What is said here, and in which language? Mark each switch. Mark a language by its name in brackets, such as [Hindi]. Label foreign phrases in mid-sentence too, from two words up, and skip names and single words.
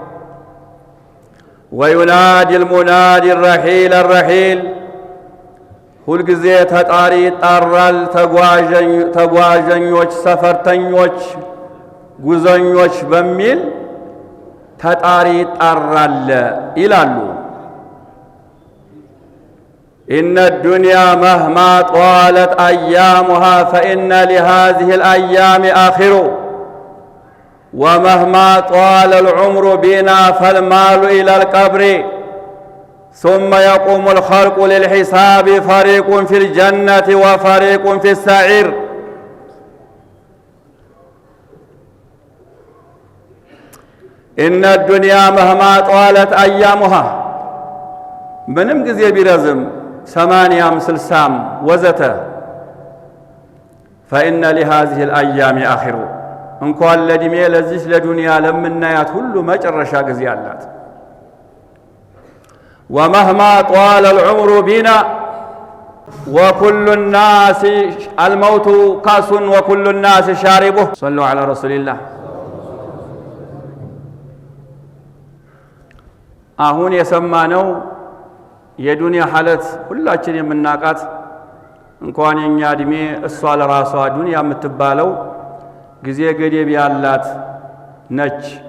[Arabic] وينادي المنادي الرحيل الرحيل፣ [Amharic] ሁልጊዜ ተጣሪ ይጣራል። ተጓዦች፣ ሰፈርተኞች፣ ጉዘኞች በሚል ተጣሪ ይጣራል ይላሉ። [Arabic] إن الدنيا مهما طالت أيامها فإن لهذه الأيام آخر ومهما طال العمر بنا فالمآل إلى القبر ثم يقوم الخلق للحساب فريق في الجنة وفريق في السعير. إن الدنيا مهما طالت أيامها، [Amharic] ምንም ጊዜ ቢረዝም 80 60 ወዘተ [Arabic] فإن لهذه الأيام آخر، [Amharic] እንኳን ለዕድሜ ለዚች ለዱንያ ለምናያት ሁሉ መጨረሻ ጊዜ አላት። [Arabic] ومهما طال العمر بنا وكل الناس الموت كاس وكل الناس شاربه. صلوا على رسول الله. [Amharic] አሁን የሰማነው የዱንያ ሐለት ሁላችን የምናቃት እንኳን የኛ እድሜ እሷ ለራሷ ዱንያ የምትባለው ጊዜ ገደብ ያላት ነች።